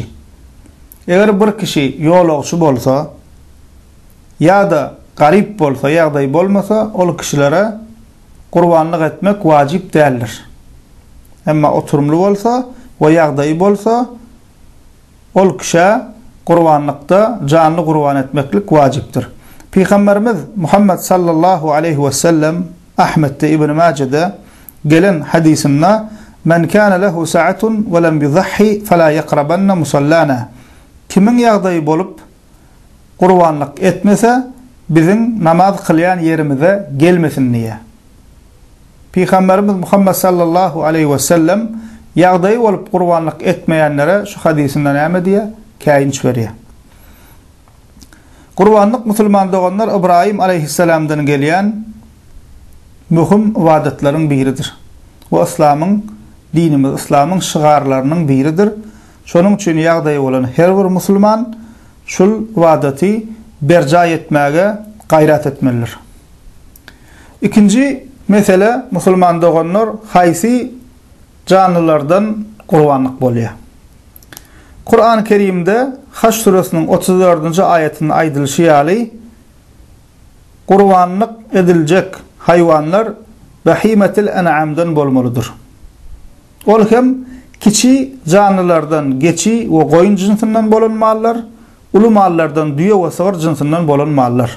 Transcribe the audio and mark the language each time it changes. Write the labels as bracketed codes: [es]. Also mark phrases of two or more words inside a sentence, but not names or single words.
[tk] Eger bir kişi ýolagçy bolsa ýa-da garip bolsa, ýagdaý bolmasa, ol kişilere qurbanlyk etmek wajip däldir. Emma oturumly bolsa we ýagdaý bolsa, ol kişi qurbanlykda canly qurban etmeklik wajipdir. Peygamberimiz Muhammed [ar] صلى الله عليه وسلم [tk] Ahmet'te İbn Mace'de gelen hadisinde [ar] "من كان له سعة ولم يضح فلا يقربن مصلانا." [tk] Kimin ýagdaý bolup qurbanlyk etmese, bizim namaz kılyan yerimize gelmesin diye. Peygamberimiz Muhammed [ar] صلى الله عليه وسلم [tk] ýagdaý bolup qurbanlyk etmeýänlere şu hadisinden näme diye käýinç berýär. Qurbanlyk musulman doganlar İbrahim aleyhisselamdan gelýän mühim ibadetlaryň biridir. Bu İslamyň dinimiz, İslamyň şygarlarynyň biridir. Şonuň üçin ýagdaý bolan her bir musulman şol ibadeti berja etmäge gaýrat etmelidir. İkinci mesele musulman doganlar haýsy canlılardan qurbanlyk bolýar. Kur'an-ı Kerim'de Haş suresinin 34. ayetinin aýdylşy ýaly qurbanlyk ediljek hayvanlar behimetil en'amdan bolmalydyr. Ol hem kiçi canlılardan geçi we goýun jinsinden bolan mallar, uly mallardan düýe we sığır jinsinden bolan mallar.